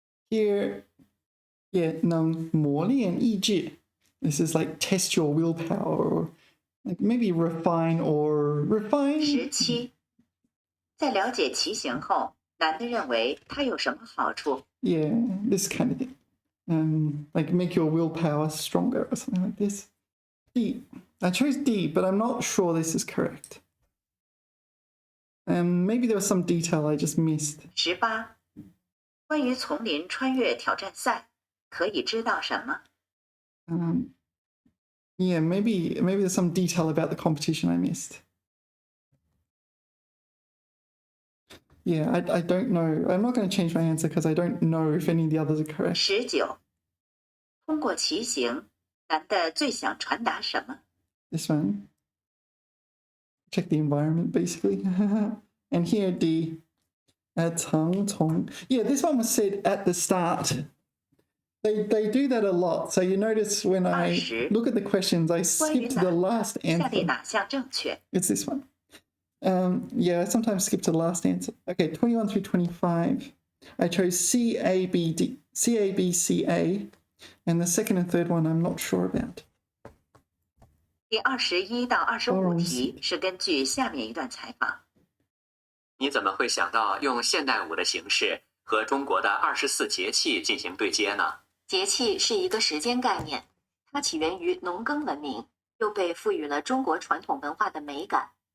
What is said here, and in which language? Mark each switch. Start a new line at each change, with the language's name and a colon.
English: Here, yeah,
Chinese: 能磨练意志.
English: This is like test your willpower, or like maybe refine.
Chinese: 17，在了解骑行后，男的认为它有什么好处？
English: Yeah, this kind of thing. Like make your willpower stronger or something like this. D. I chose D, but I'm not sure this is correct. Maybe there was some detail I just missed.
Chinese: 18，关于丛林穿越挑战赛，可以知道什么？
English: Yeah, maybe there's some detail about the competition I missed. Yeah, I don't know. I'm not going to change my answer because I don't know if any of the others are correct.
Chinese: 19，通过骑行，男的最想传达什么？
English: This one. Check the environment, basically. And here, D. 长从. Yeah, this one was said at the start. They do that a lot. So you notice when I
Chinese: 20
English: look at the questions, I skip to the last
Chinese: 下列
English: answer.
Chinese: 哪项正确？
English: It's this one. Yeah, I sometimes skip to the last answer. Okay, 21 through 25. I chose C, A, B, D, C, A, B, C, A. And the second and third one I'm not sure about.
Chinese: 第21到25题是根据下面一段采访。你怎么会想到用现代舞的形式和中国的24节气进行对接呢？节气是一个时间概念，它起源于农耕文明，又被赋予了中国传统文化的美感。